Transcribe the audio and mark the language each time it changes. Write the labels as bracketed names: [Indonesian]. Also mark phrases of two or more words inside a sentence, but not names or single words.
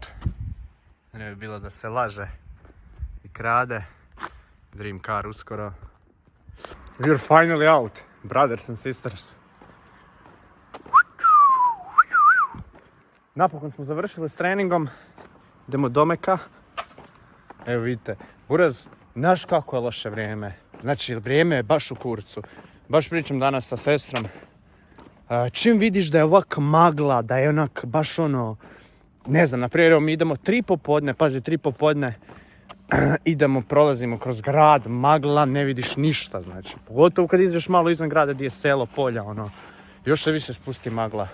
[Croatian] Ne bi bilo da se laže i krade. [English] Dream car [Croatian] uskoro. [English] We're finally out, brothers and sisters. [Croatian] Napokon smo završili s treningom. Idemo do Meka. Evo vidite, Buraz, znaš kako je loše vrijeme. Znači, vrijeme je baš u kurcu. Baš pričam danas sa sestrom. Čim vidiš da je ovak magla, da je onak baš ono, ne znam, naprimjer mi idemo 3 popodne, pazi 3 popodne, prolazimo kroz grad, magla, ne vidiš ništa, znači, pogotovo kad ideš malo izvan grada gdje je selo, polja, ono, još se više spusti magla.